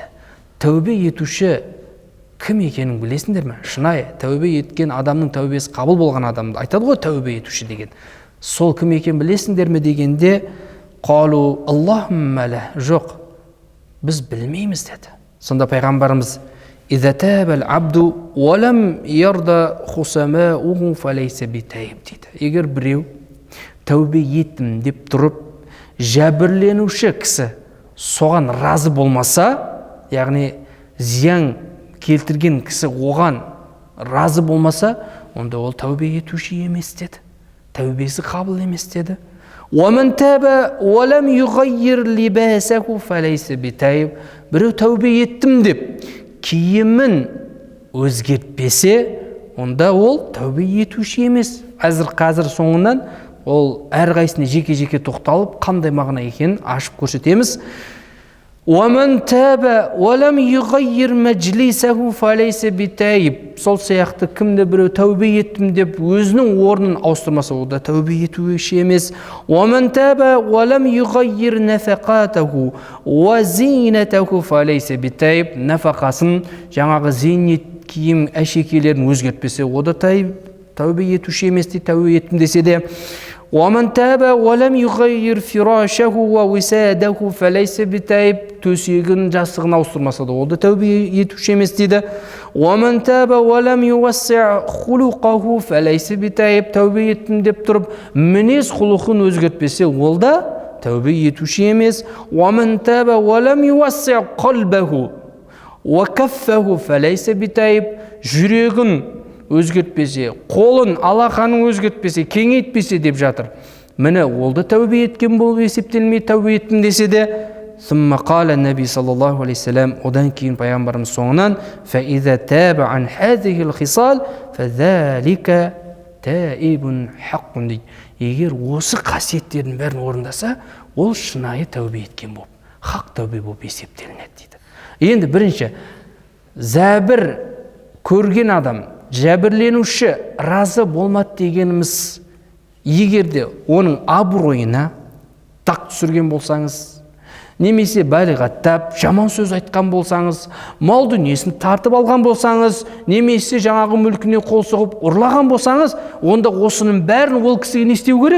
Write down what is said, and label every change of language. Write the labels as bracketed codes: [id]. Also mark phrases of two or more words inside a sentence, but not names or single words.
[kk] Тәубе етуші кім екенін білесіңдер ме? Шынайы тәубе еткен адамның тәубесі қабыл болған адамды айтады ғой, тәубе етуші деген. Сол кім екенін білесіңдер ме дегенде, [ar] «قالوا اللهم لا». [kk] Жоқ, біз білмейміз деді. Сонда пайғамбарымыз [ar] «إذا تاب العبد ولم يرض خصماؤه فليس بتائب» дейді. [kk] Егер біреу тәубе еттім деп тұрып, жәбірленуші кісі соған разы болмаса, яғни зиян келтірген кісі оған разы болмаса, онда ол тәубе етуші емес деді. Тәубесі қабыл емес деді. [ar] وَمَنْ تَابَ وَلَمْ يُغَيِّرْ لِبَاسَهُ فَلَيْسَ بِتَيْبٍ. [kk] Біреу тәубе еттім деп киімін өзгертпесе, онда ол тәубе етуші емес. Қазір соңынан ол әрқайсысына жеке-жеке тоқталып, қандай мағына екенін ашып көрсетеміз. [ar] وَمَنْ تَابَ وَلَمْ يُغَيِّرْ مَجْلِسَهُ فَلَيْسَ بِتَيْبٍ. [kk] Сол сияқты кімді біреу тәубе еттім деп өзінің орнын ауыстырмаса, ол да тәубе етуші емес. [ar] وَمَنْ تَابَ وَلَمْ يُغَيِّرْ نَفَقَاتَهُ وَزِينَتَهُ فَلَيْسَ بِتَيْبٍ. [kk] Нафақасын, жаңағы зейнет киім әшекейлерін өзгертпесе, ол да тәубе етуші емес дейді, тәубе еттім десе де. [ar] وَمَنْ تَابَ وَلَمْ يُغَيِّرْ فِرَاشَهُ وَوِسَادَهُ فَلَيْسَ بِتَيْبٍ. [kk] Төсегін, жастығын ауыстырмаса да, ол да тәубе етуші емес дейді. [ar] وَمَنْ تَابَ وَلَمْ يُوَسِّعْ خُلُقَهُ فَلَيْسَ بِتَيْبٍ. [kk] Тәубе еттім деп тұрып, мінез құлқын өзгертпесе, ол да тәубе етуші емес. [ar] وَمَنْ تَابَ وَلَمْ يُوَسِّعْ قَلْبَهُ وَكَفَّهُ فَلَيْسَ بِتَيْبٍ. [kk] Жүрегін өзгертпесе, қолын, алақанын өзгертпесе, кеңейтпесе деп жатыр. Міне, ол да тәубе еткен болып есептелмей, тәубе еттім десе де. [ar] ثم قال النبي صلى الله عليه وسلم, [kk] одан кейін пайғамбарымыз соңынан, [ar] فَإِذَا تَابَ عَنْ هَذِهِ الْخِصَالِ فَذَلِكَ تائب حق дейді. [kk] Егер осы қасиеттердің бәрін орындаса, ол шынайы тәубе еткен болып, хақ тәубе болып есептелінеді дейді. Енді бірінші, зәбір көрген адам, жәбірленуші разы болмады дегеніміз, егерде оның абыройына дақ түсірген болсаңыз, немесе балиғаттап жаман сөз айтқан болсаңыз, мал дүниесін тартып алған болсаңыз, немесе жаңағы мүлкіне қол соғып ұрлаған болсаңыз, онда осының бәрін ол кісіге не істеу керек?